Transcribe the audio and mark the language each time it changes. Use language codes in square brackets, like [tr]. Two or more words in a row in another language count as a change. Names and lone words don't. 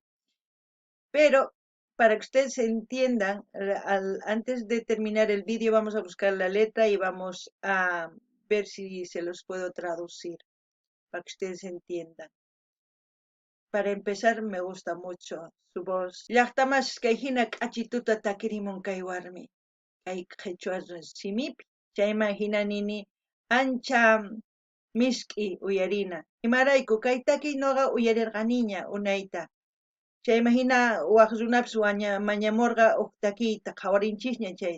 [es] Pero para que ustedes entiendan, antes de terminar el vídeo vamos a buscar la letra y vamos a ver si se los puedo traducir, para que ustedes entiendan. Para empezar, me gusta mucho su voz. [qu] Llaqtamas kayhina k'achituta takirimun kay warmi. Kay qhechua simipi. Chayman hinanini ancha misk'i uyarina. Imarayku kay takiy noqa uyarirqaniña unayta. Chayman hina waq runapis mañamurqa huk takiyta qhawarinchikña chay.